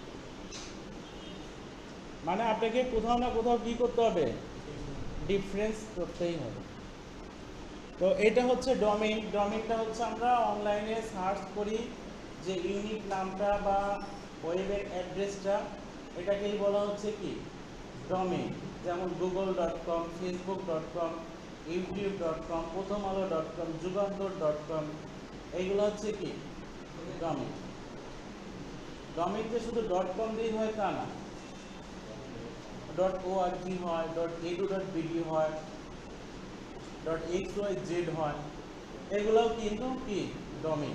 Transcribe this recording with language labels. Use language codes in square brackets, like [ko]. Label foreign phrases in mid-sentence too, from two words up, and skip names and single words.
[bn] মানে আপনাকে কোথাও না কোথাও কি করতে হবে, ডিফারেন্স করতেই হবে। তো এটা হচ্ছে ডোমেইন। ডোমেইনটা হচ্ছে আমরা অনলাইনে সার্চ করি যে ইউনিক নামটা বা ওয়েবের অ্যাড্রেসটা, এটাকেই বলা হচ্ছে কি ডোমেইন। যেমন google.com, facebook.com, youtube.com, prothomalo.com, যুগান্তর.com, এইগুলো হচ্ছে কি ডোমেইন। ডোমেইন যে শুধু .com দিয়েই হয় তা না, .org হয়, .edu.bd হয়, .xyz হয়, এগুলোও কিন্তু কি ডোমেইন।